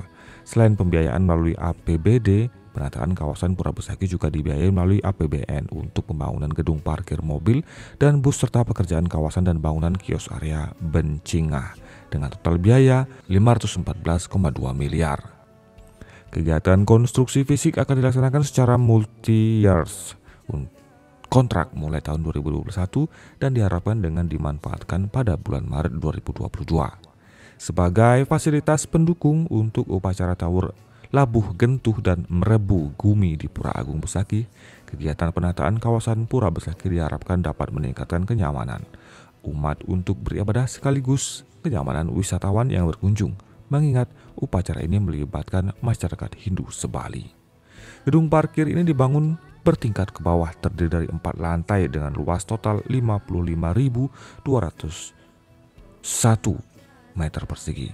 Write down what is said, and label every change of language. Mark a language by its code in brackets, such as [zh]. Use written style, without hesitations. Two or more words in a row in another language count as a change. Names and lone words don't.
[id] Selain pembiayaan melalui APBD, penataan kawasan Pura Besaki juga dibiayai melalui APBN untuk pembangunan gedung parkir mobil dan bus serta pekerjaan kawasan dan bangunan kios area Bencingah dengan total biaya 514,2 miliar. Kegiatan konstruksi fisik akan dilaksanakan secara multi-years kontrak mulai tahun 2021 dan diharapkan dengan dimanfaatkan pada bulan Maret 2022. Sebagai fasilitas pendukung untuk upacara Tawur Labuh Gentuh dan Merebu Gumi di Pura Agung Besaki, kegiatan penataan kawasan Pura Besaki diharapkan dapat meningkatkan kenyamanan umat untuk beribadah sekaligus kenyamanan wisatawan yang berkunjung, mengingat upacara ini melibatkan masyarakat Hindu se-Bali. Gedung parkir ini dibangun bertingkat ke bawah, terdiri dari 4 lantai dengan luas total 55.201 meter persegi.